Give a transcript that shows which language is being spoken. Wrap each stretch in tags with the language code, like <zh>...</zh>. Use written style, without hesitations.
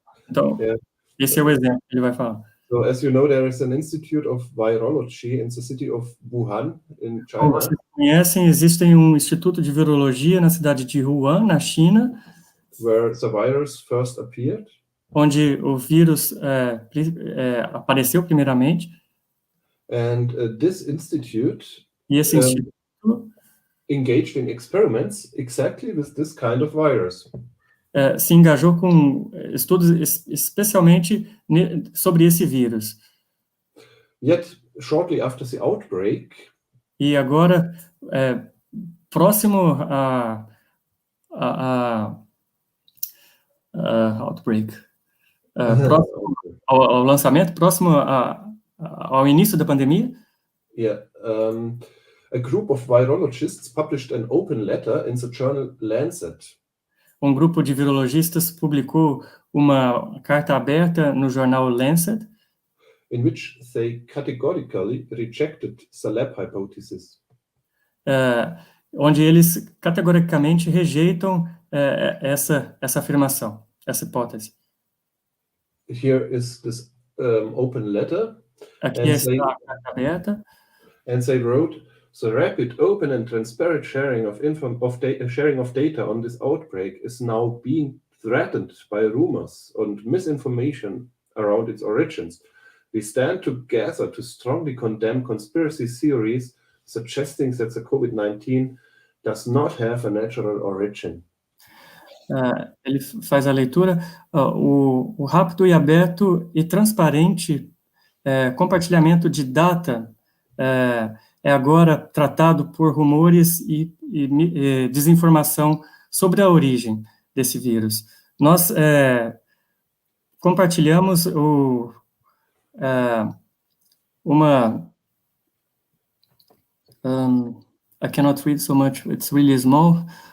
<pt>Então, esse é o exemplo que ele vai falar.</pt> <en>So, as you know, there is an Institute of Virology in the city of Wuhan, in China.</en> <pt>Como vocês conhecem, existe um instituto de virologia na cidade de Wuhan, na China,</pt> <en>where the virus first appeared.</en> <pt>Onde o vírus apareceu primeiramente.</pt> <en>And this institute</en> <pt>e esse instituto</pt> <en>engaged in experiments exactly with this kind of virus.</en> <pt>Se engajou com estudos especialmente sobre esse vírus.</pt> <en>Yet, shortly after the outbreak,</en> <pt>e agora, próximo a outbreak, próximo ao lançamento, próximo ao início da pandemia.</pt> <en>Yeah. A group of virologists published an open letter in the journal Lancet.</en> <pt>Grupo de virologistas publicou uma carta aberta no jornal Lancet,</pt> <en>in which they categorically rejected the lab hypothesis.</en> <pt>Onde eles categoricamente rejeitam essa afirmação, essa hipótese.</pt> <en>Here is this open letter.</en> <pt>Aqui está a carta aberta.</pt> <en>And they wrote, the rapid, open and transparent sharing of data on this outbreak is now being threatened by rumors and misinformation around its origins. We stand together to strongly condemn conspiracy theories suggesting that the COVID-19 does not have a natural origin.</en> <pt>Ele faz a leitura, o rápido e aberto e transparente compartilhamento de data é agora tratado por rumores e desinformação sobre a origem desse vírus. Nós compartilhamos</pt> <en>I cannot read so much, it's really small.</en>